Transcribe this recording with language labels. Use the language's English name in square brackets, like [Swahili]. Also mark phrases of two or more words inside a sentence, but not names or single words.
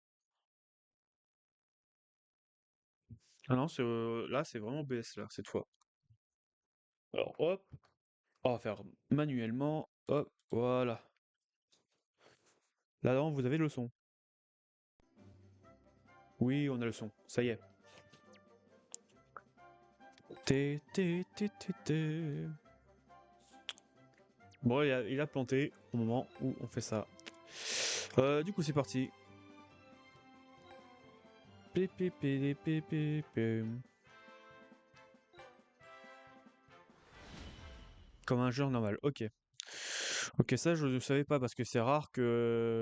[French] Ah non, là, c'est vraiment BS là cette fois. Alors, hop, on va faire manuellement. Hop, voilà. Là-dedans, vous avez le son. Oui, on a le son. Ça y est. Té, té, té, té, té. Bon, il a planté au moment où on fait ça. Du coup, c'est parti. Pé, pé, pé, pé, pé, pé. Comme un genre normal. Ok. Ok, ça, je ne savais pas parce que c'est rare que.